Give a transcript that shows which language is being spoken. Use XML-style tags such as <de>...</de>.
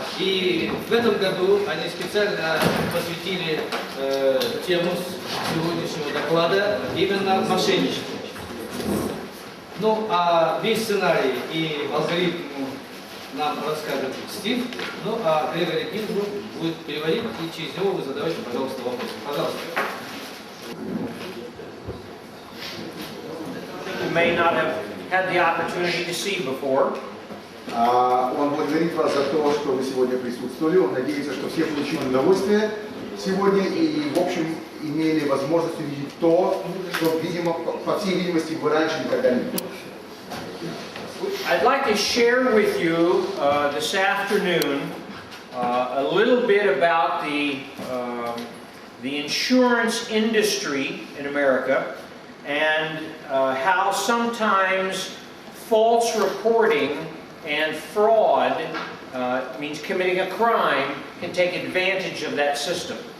<ru>И в этом году они специально посвятили тему сегодняшнего доклада именно мошенничеству. Ну, а весь сценарий и алгоритм нам расскажет Стив, ну, а Грегори Кингу будет переводить, и через него вы задавайте, пожалуйста, вопросы. Пожалуйста.</ru> <en>You may not have had the opportunity to see before.</en> <ru>Он благодарит вас за то, что вы сегодня присутствовали. Он надеется, что все получили удовольствие сегодня и, в общем, имели возможность увидеть то, что, видимо, по всей видимости, вы раньше никогда не видели.</ru> <en>I'd like to share with you this afternoon a little bit about the insurance industry in America and how sometimes false reporting and fraud, means committing a crime, can take advantage of that system.</en>